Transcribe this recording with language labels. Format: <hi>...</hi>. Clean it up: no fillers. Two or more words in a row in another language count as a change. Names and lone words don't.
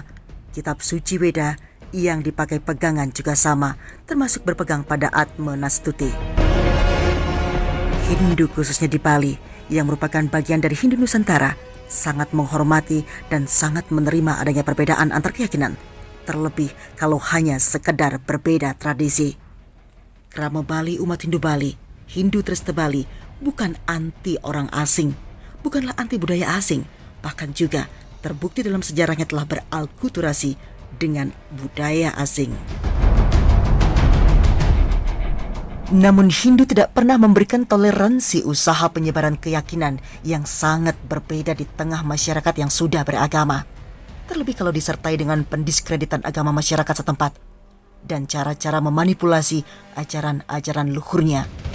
<id>Kitab suci Weda yang dipakai pegangan juga sama, termasuk berpegang pada Atma Nastuti. Hindu khususnya di Bali, yang merupakan bagian dari Hindu Nusantara, sangat menghormati dan sangat menerima adanya perbedaan antar keyakinan, terlebih kalau hanya sekedar berbeda tradisi. Krama Bali, umat Hindu Bali, Hindu Tresna Bali bukan anti orang asing, bukanlah anti budaya asing, bahkan juga terbukti dalam sejarahnya telah beralkulturasi dengan budaya asing. Namun Hindu tidak pernah memberikan toleransi usaha penyebaran keyakinan yang sangat berbeda di tengah masyarakat yang sudah beragama, terlebih kalau disertai dengan pendiskreditan agama masyarakat setempat dan cara-cara memanipulasi ajaran-ajaran luhurnya.</id>